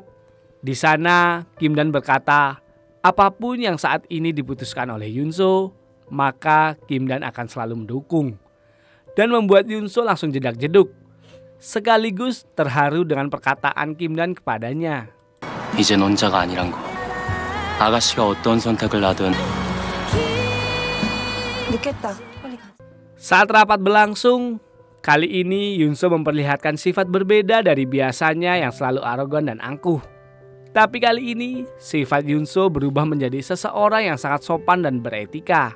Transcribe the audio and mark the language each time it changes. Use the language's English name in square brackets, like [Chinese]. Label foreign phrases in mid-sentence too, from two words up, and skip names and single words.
[Indonesian] Di sana Kim Dan berkata, apapun yang saat ini diputuskan oleh Yun So, maka Kim Dan akan selalu mendukung. Dan membuat Yun So langsung jedak-jeduk, sekaligus terharu dengan perkataan Kim Dan kepadanya. [Korean] 이젠 혼자가 아니란 거. 아가씨가 어떤 선택을 하든 [Indonesian] Saat rapat berlangsung, kali ini Yun So memperlihatkan sifat berbeda dari biasanya yang selalu arogan dan angkuh. Tapi kali ini sifat Yun So berubah menjadi seseorang yang sangat sopan dan beretika.